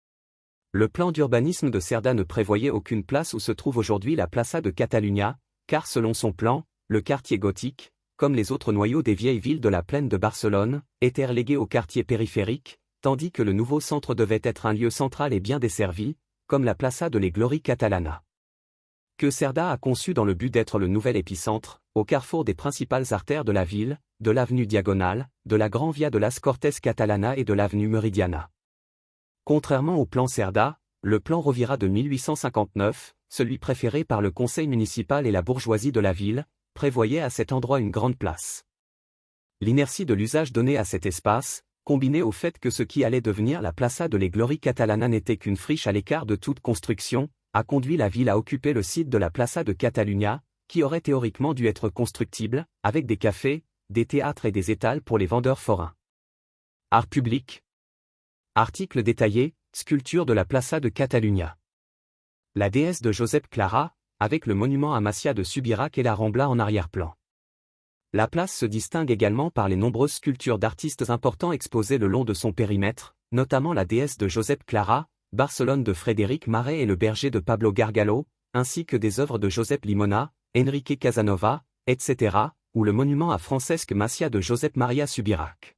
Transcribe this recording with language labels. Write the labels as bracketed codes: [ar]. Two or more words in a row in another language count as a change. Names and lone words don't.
[fr] Le plan d'urbanisme de Cerda ne prévoyait aucune place où se trouve aujourd'hui la Plaça de Catalunya, car selon son plan, le quartier gothique, comme les autres noyaux des vieilles villes de la plaine de Barcelone, était relégué au quartier périphérique, tandis que le nouveau centre devait être un lieu central et bien desservi, comme la Plaça de les Glories Catalana. Que Cerda a conçu dans le but d'être le nouvel épicentre, au carrefour des principales artères de la ville, de l'avenue Diagonale, de la Gran Via de las Cortes Catalana et de l'avenue Meridiana. Contrairement au plan Cerda, le plan Rovira de 1859, celui préféré par le conseil municipal et la bourgeoisie de la ville, prévoyait à cet endroit une grande place. L'inertie de l'usage donné à cet espace, combinée au fait que ce qui allait devenir la Plaça de les Glories Catalana n'était qu'une friche à l'écart de toute construction, a conduit la ville à occuper le site de la Plaça de Catalunya, qui aurait théoriquement dû être constructible, avec des cafés, des théâtres et des étals pour les vendeurs forains. Art public. Article détaillé, sculpture de la Plaça de Catalunya. La déesse de Josep Clara, avec le monument à Macia de Subirac et la Rambla en arrière-plan. La place se distingue également par les nombreuses sculptures d'artistes importants exposées le long de son périmètre, notamment la déesse de Josep Clara, Barcelone de Frédéric Maret et le berger de Pablo Gargalo, ainsi que des œuvres de Josep Limona, Enrique Casanova, etc., ou le monument à Francesc Macia de Josep Maria Subirac.